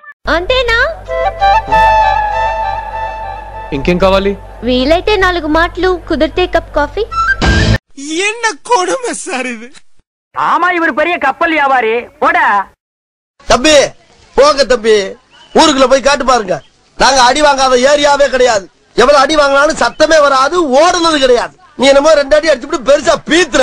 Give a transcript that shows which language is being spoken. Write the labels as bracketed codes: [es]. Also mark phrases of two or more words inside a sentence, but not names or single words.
[te] అంతేనా? ఇంకేం కావాలి? వీలైతే 4 మాటలు, కుదిరితే కప్ కాఫీ. [ta] என்ன கொடுமை சார் இது? ஆமா, இவர் பெரிய கப்பல் வியாபாரி. போடா தம்பி, போங்க தம்பி, ஊருக்குள்ள போய் காட்டு பாருங்க. நாங்க அடி வாங்காத ஏரியாவே கிடையாது. எவ்வளவு அடி வாங்கினாலும் சத்தமே வராது, ஓடுனது கிடையாது. நீ என்னமோ 2 அடி அடிச்சுட்டு பெருசா பீத்துற.